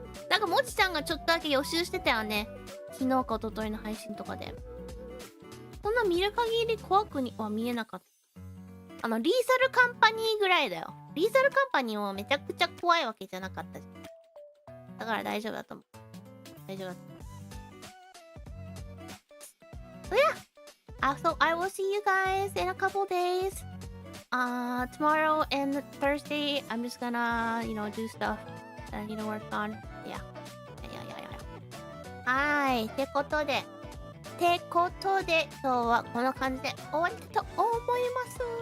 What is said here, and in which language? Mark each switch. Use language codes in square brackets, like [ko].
[ja] なんか、もちちゃんがちょっとだけ予習してたよね。昨日か一昨日の配信とかで。そんな見る限り怖くは見えなかった。リーサルカンパニーぐらいだよ。リーサルカンパニーもめちゃくちゃ怖いわけじゃなかったし。だから大丈夫だと思う。大丈夫だと思う。 [en] So yeah. So I will see you guys in a couple days. Tomorrow and Thursday, I'm just gonna, do stuff that I need to work on. Yeah. [ja] はい。ってことで、今日はこの感じで終わりたいと思います。